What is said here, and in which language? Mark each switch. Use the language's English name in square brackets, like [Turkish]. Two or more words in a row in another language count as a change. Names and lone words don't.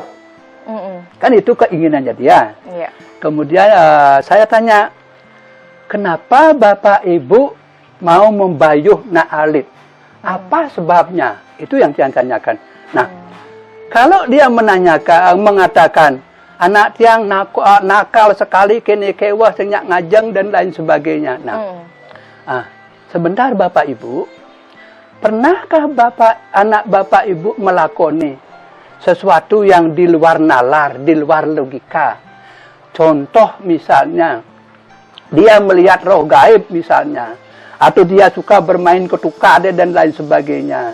[Indonesian] Kan itu keinginannya dia. Kemudian saya tanya, kenapa Bapak Ibu mau membayuh [Balinese] nak alit? [Indonesian] Apa sebabnya? Itu yang dia tanyakan. Nah, kalau dia mengatakan [Balinese] anak tiang [Indonesian] nakal sekali, [Balinese] kene kewah, senyak ngajeng [Indonesian] dan lain sebagainya. Nah, sebentar Bapak Ibu, pernahkah anak Bapak Ibu melakoni sesuatu yang di luar nalar, di luar logika? Contoh misalnya, dia melihat roh gaib misalnya, atau dia suka bermain ketukade dan lain sebagainya.